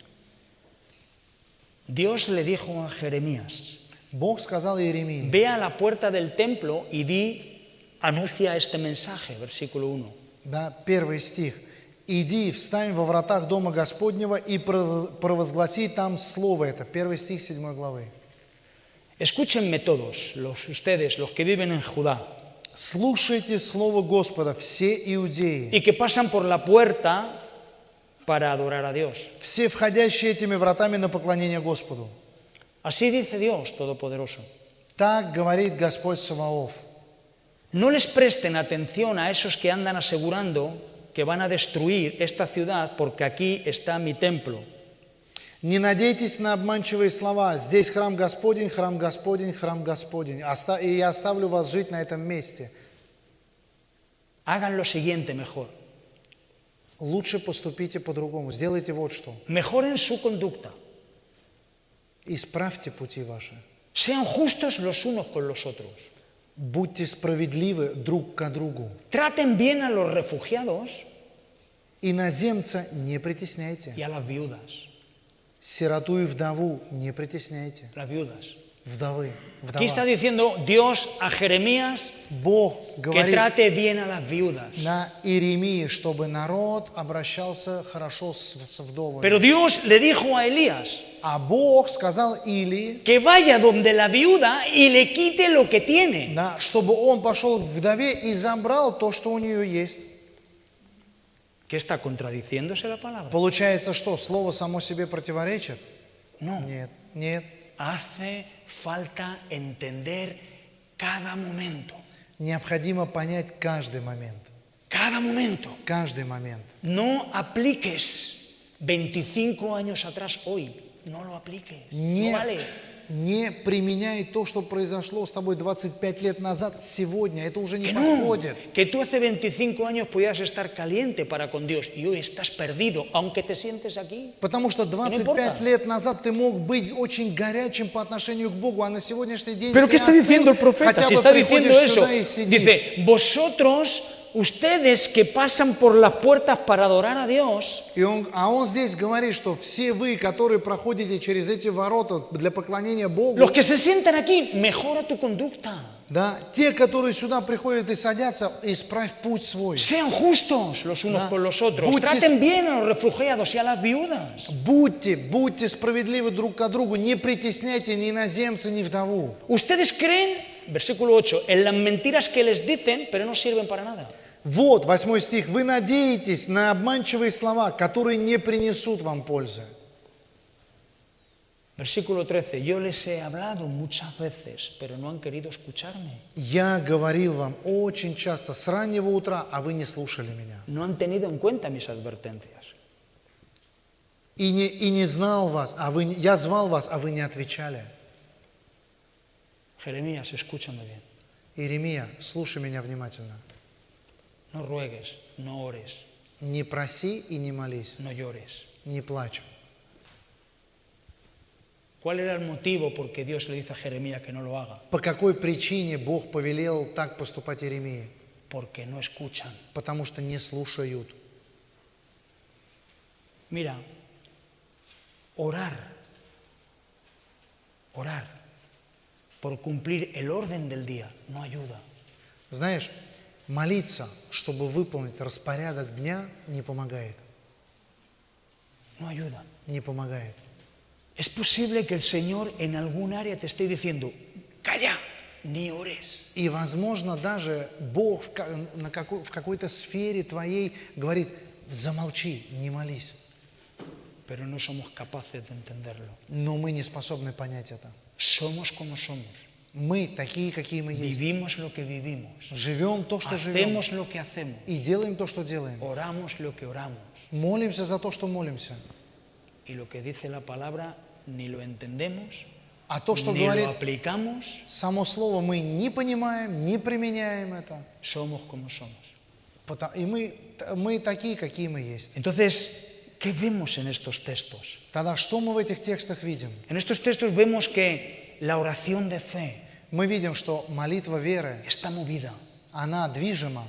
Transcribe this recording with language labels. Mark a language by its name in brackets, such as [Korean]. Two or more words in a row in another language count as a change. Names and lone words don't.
[Spanish] Dios le dijo a Jeremías: [Russian] Бог сказал Иеремии: [Spanish] ve a la puerta del templo y anuncia este mensaje, versículo 1. [Russian] Да, 1 стих. «Иди, встань во вратах Дома Господнего и провозгласи там слово это». 1 стих 7 главы. [Spanish] Escúchenme todos, ustedes, los que viven en Judá [Russian] «Слушайте слово Господа, все иудеи, [Spanish] y que pasan por la puerta para adorar a Dios. [Russian] все входящие этими вратами на поклонение Господу». [Spanish] Así dice Dios Todopoderoso. [Russian] Так говорит Господь Саваоф. [Spanish] No les presten atención a esos que andan asegurando que van a destruir esta ciudad porque aquí está mi templo. [Russian] Не надейтесь на обманчивые слова. Здесь храм Господень, храм Господень, храм Господень. И я оставлю вас жить на этом месте. [Spanish] Hagan lo siguiente mejor. [Russian] Лучше поступите по-другому. Сделайте вот что. [Spanish] Mejoren su conducta. [Russian] Исправьте пути ваши. [Spanish] Sean justos los unos con los otros. [Russian] Будьте справедливы друг к другу. [Spanish] Traten bien a los refugiados [Russian] Иноземца не притесняйте. [Spanish] y a las viudas. [Russian] Сироту и вдову не притесняйте. [Spanish] Las viudas. [Russian] Вдовы. [Spanish] Aquí está [Russian] Вдова. [Spanish] diciendo Dios a Jeremías [Russian] Бог [Spanish] que [Russian] говорит [Spanish] trate bien a las viudas. [Russian] на Иеремии, чтобы народ обращался хорошо с вдовами. [Spanish] Pero Dios le dijo a Elías [Russian] А Бог сказал Илии, [Spanish] que vaya donde la viuda y le quite lo que tiene. [Russian] да, чтобы он пошел к вдове и забрал то, что у нее есть. [Spanish] ¿Qué está contradiciéndose la palabra? [Russian] Получается, что слово само себе противоречит? [Spanish] No. [Russian] Нет, нет. [Spanish] Hace falta entender cada momento. [Russian] Необходимо понять каждый момент. [Spanish] Cada momento. [Russian] Каждый момент. [Spanish] No apliques 25 años atrás hoy. No lo apliques. No vale. [Russian] Не применяй то, что произошло с тобой 25 лет назад, сегодня. Это уже не [Spanish] Que no. [Russian] подходит. [Spanish] Que tú hace 25 años podías estar caliente para con Dios y hoy estás perdido, aunque te sientes aquí. [Russian] Потому что [Spanish] importa. [Russian] 25 лет назад ты мог быть очень горячим по отношению к Богу, а на сегодняшний день [Spanish] Pero [Russian] ты [Spanish] ¿qué está diciendo el [Russian] остыл, [Spanish] profeta? [Russian] хотя [Spanish] Si [Russian] бы [Spanish] está diciendo [Russian] приходишь [Spanish] eso, [Russian] сюда и сидишь. [Spanish] dice, vosotros, ustedes que pasan por las puertas para adorar a Dios, [Russian] А он здесь говорит, что все вы, которые проходите через эти ворота для поклонения Богу, [Spanish] los que se sientan aquí, mejora tu conducta. [Russian] да, те, которые сюда приходят и садятся, исправь путь свой. [Spanish] Sean justos los unos [Russian] Да. [Spanish] con los otros. [Russian] Будьте- [Spanish] Traten bien a los refugiados y a las viudas. [Russian] Будьте справедливы друг к другу, не притесняйте ни иноземца, ни вдову. [Spanish] Ustedes creen, versículo 8, en las mentiras que les dicen, pero no sirven para nada. [Russian] Вот, 8 стих. Вы надеетесь на обманчивые слова, которые не принесут вам пользы. [Spanish] Versículo 13, yo les he hablado muchas veces, pero no han querido escucharme. [Russian] Я говорил вам очень часто с раннего утра, а вы не слушали меня. [Spanish] No han tenido en cuenta mis advertencias. [Russian] И не знал вас, я звал вас, а вы не отвечали. [Spanish] Jeremías, escúchame bien. [Russian] Иеремия, слушай меня внимательно. [Spanish] No ruegues, no ores, [Russian] Не проси и не молись, [Spanish] no llores. [Russian] не плачь. [Spanish] ¿Cuál era el motivo por que Dios le dice a Jeremías que no lo haga? [Russian] По какой причине Бог повелел так поступать Иеремии? [Spanish] Porque no escuchan. [Russian] Потому что не слушают. [Spanish] Mira, orar por cumplir el orden del día no ayuda. [Russian] Знаешь, молиться, чтобы выполнить распорядок дня, не помогает. [Spanish] No ayuda. [Russian] Не помогает. [Spanish] Es posible que el Señor en algún área te esté diciendo, calla, ni ores. [Russian] И, возможно, даже Бог в какой-то сфере твоей говорит, замолчи, не молись. [Spanish] Pero no somos capaces de entenderlo. [Russian] Но мы не способны понять это. [Spanish] Somos como somos. [Russian] Мы такие, какие мы есть. [Spanish] Vivimos lo que vivimos. [Russian] Живем то, что живем. [Spanish] Hacemos lo que hacemos. [Russian] И делаем то, что делаем. [Spanish] Oramos lo que oramos. [Russian] Молимся за то, что молимся. [Spanish] Y lo que dice la palabra ni lo entendemos, [Russian] А то, что [Spanish] ni [Russian] говорит [Spanish] lo aplicamos, [Russian] само слово, мы не понимаем, не применяем это. [Spanish] somos como somos. [Russian] И мы такие, какие мы есть. [Spanish] Entonces, ¿qué vemos en estos textos? [Russian] Тогда что мы в этих текстах видим? [Spanish] En estos textos vemos que la oración de fe [Russian] Мы видим, что молитва веры, [Spanish] está movida [Russian] она движима